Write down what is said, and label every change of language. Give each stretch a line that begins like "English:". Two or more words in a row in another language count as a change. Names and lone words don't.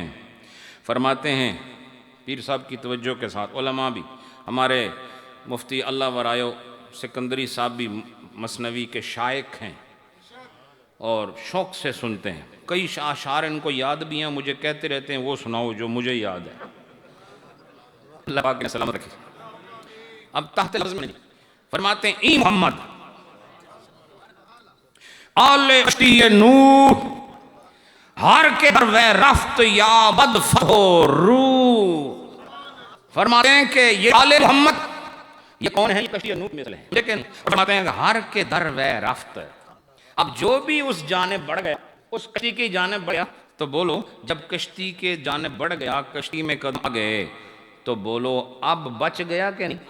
Urdu: فرماتے ہیں پیر صاحب کی توجہ کے ساتھ، علماء بھی، ہمارے مفتی اللہ ورائیو سکندری صاحب بھی مثنوی کے شائق ہیں اور شوق سے سنتے ہیں، کئی اشعار ان کو یاد بھی ہیں، مجھے کہتے رہتے ہیں وہ سناؤ جو مجھے یاد ہے۔ اللہ پاک نے سلامت رکھے۔ اب تحت لفظ میں نہیں، فرماتے ہیں
Persian: ای محمد آل کشتی نوح ہر کے در وے رفت یا بد فتح و روح۔
Urdu: فرماتے ہیں کہ یہ آل محمد، یہ کون ہے؟ یہ کشتی نوح میں سے ہیں، لیکن فرماتے ہیں کہ
Persian: ہر کے در وے رفت،
Urdu: اب جو بھی اس جانب بڑھ گیا، اس کشتی کی جانب بڑھ گیا، تو بولو جب کشتی کے جانب بڑھ گیا، کشتی میں قدم آ گئے، تو بولو اب بچ گیا کہ نہیں؟